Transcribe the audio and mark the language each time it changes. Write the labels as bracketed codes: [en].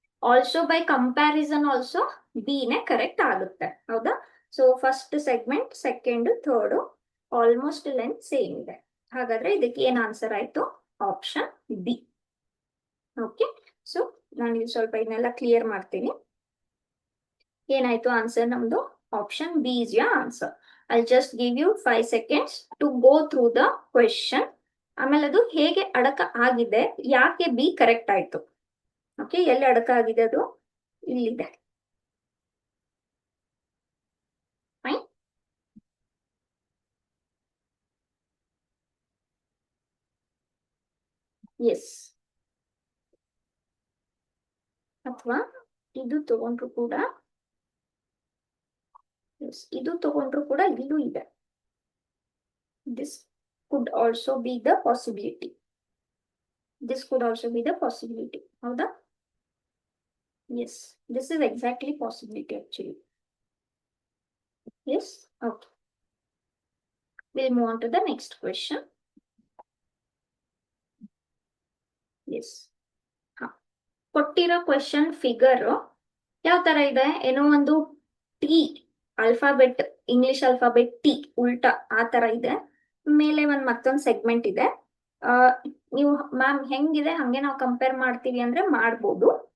[kn] Also by comparison also be ನೇ correct ಆಗುತ್ತೆ, ಹೌದಾ? So first segment, second, third almost length same ಇದೆ, ಹಾಗಾದ್ರೆ ಇದಕ್ಕೆ ಏನ್ ಆನ್ಸರ್ ಆಯ್ತು? Option B. ಓಕೆ, ಸೊ ನಾನು ಇಲ್ಲಿ ಸ್ವಲ್ಪ ಇದನ್ನೆಲ್ಲ ಕ್ಲಿಯರ್ ಮಾಡ್ತೀನಿ. ಏನಾಯ್ತು ಆನ್ಸರ್ ನಮ್ದು? Option B [en] Is your answer. I'll just give you 5 seconds to go through the question. [kn] ಆಮೇಲೆ ಅದು ಹೇಗೆ ಅಡಕ ಆಗಿದೆ, ಯಾಕೆ ಬಿ ಕರೆಕ್ಟ್ ಆಯ್ತು. ಓಕೆ, ಎಲ್ಲಿ ಅಡಕ ಆಗಿದೆ ಅದು? ಇಲ್ಲಿದೆ. [en] Fine. [kn] ಎಸ್, ಅಥವಾ ಇದು ತಗೊಂಡ್ರು ಕೂಡ, ಇದು ತಗೊಂಡ್ರು ಕೂಡ ಇಲ್ಲೂ ಇದೆ. This [en] could also be the possibility. This could also be the possibility. ಹೌದಾ? Yes, this is exactly possibility actually. Yes, okay. We'll move on to the next question. Yes. [kn] ಕೊಟ್ಟಿರೋ ಕ್ವೆಶನ್ ಫಿಗರ್ ಯಾವ ತರ ಇದೆ, ಏನೋ ಒಂದು T alphabet, English alphabet T ಉಲ್ಟಾ ಆ ತರ ಇದೆ. ಮೇಲೆ ಮತ್ತೊಂದು ಸೆಗ್ಮೆಂಟ್ ಇದೆ. ನೀವು ಮ್ಯಾಮ್ ಹೆಂಗಿದೆ ಹಂಗೆ ನಾವು ಕಂಪೇರ್ ಮಾಡ್ತೀವಿ ಅಂದ್ರೆ ಮಾಡ್ಬೋದು.